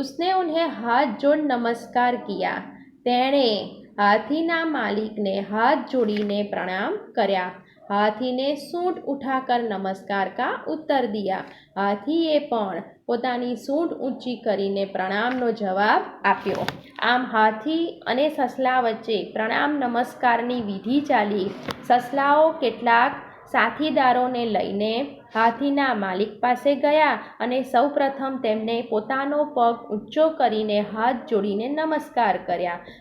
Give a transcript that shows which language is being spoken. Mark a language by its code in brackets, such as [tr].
[hi] उसने उन्हें हाथ जोड़ नमस्कार किया [gu] તેણે હાથીના માલિકને હાથ જોડીને પ્રણામ કર્યા। [hi] हाथी ने सूंड उठाकर नमस्कार का उत्तर दिया। [gu] हाथीए पण પોતાની સૂંઢ ઊંચી કરીને પ્રણામનો જવાબ આપ્યો। આમ હાથી અને સસલા વચ્ચે પ્રણામ નમસ્કારની વિધિ ચાલી। સસલાઓ કેટલાક સાથીદારોને લઈને હાથીના માલિક પાસે ગયા અને સૌપ્રથમ તેમને પોતાનો પગ ઊંચો કરીને હાથ જોડીને નમસ્કાર કર્યા।